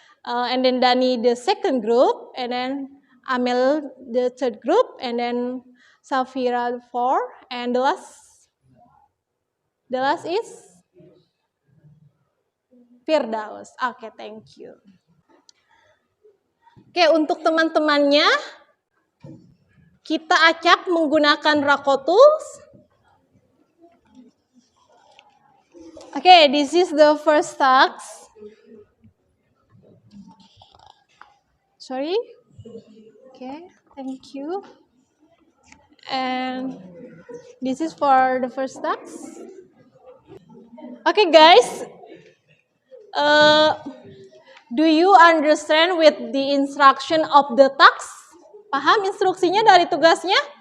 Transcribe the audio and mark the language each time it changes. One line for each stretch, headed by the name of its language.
English: And then Dani the second group, and then Amel the third group, and then Safira 4, and the last is Firdaus. Okay, thank you.
Indonesian: Oke, untuk teman-temannya kita acak menggunakan Rakotools.
English: Okay, this is the first task. Sorry. Okay, thank you. And this is for the first task. Okay, guys. Do you understand with the instruction of the task?
Indonesian: Paham instruksinya dari tugasnya?